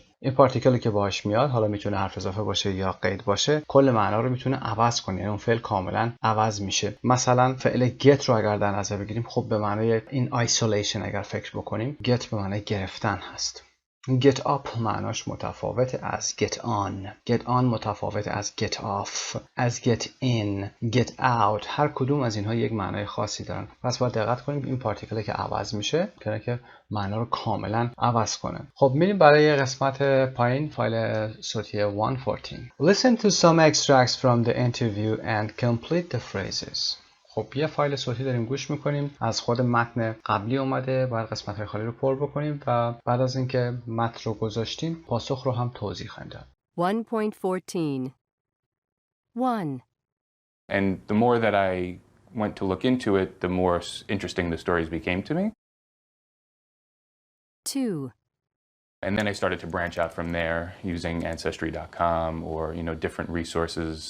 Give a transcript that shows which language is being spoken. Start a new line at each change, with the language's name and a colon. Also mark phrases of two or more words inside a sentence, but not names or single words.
Persian: این پارتیکلی که باهاش میاد حالا میتونه حرف اضافه باشه یا قید باشه، کل معنا رو میتونه عوض کنه، یعنی اون فعل کاملا عوض میشه. مثلا فعل get رو اگر در نظر بگیریم، خب به معنای این isolation اگر فکر بکنیم، get به معنای گرفتن هست.
English: Get up
Persian: معناش متفاوت از
English: get on. Get on
Persian: متفاوت از
English: get off، از get in، get out.
Persian: هر کدوم از اینها یک معنای خاصی دارن. پس باید دقت کنیم این پارتیکلی که عوض میشه که معنا رو کاملا عوض کنه. خب میریم برای قسمت پایین، فایل صوتی 114.
English: Listen to some extracts from the interview and complete the phrases.
Persian: خب یه فایل صوتی داریم گوش میکنیم، از خود متن قبلی اومده، باید قسمت‌های خالی رو پر بکنیم و بعد از اینکه متن رو گذاشتیم پاسخ رو هم توضیح خواهیم داد.
English: 1.14 1. And the more that I went to look into it, the more interesting the stories became to me. 2. And then I started to branch out from there using Ancestry.com or, different resources.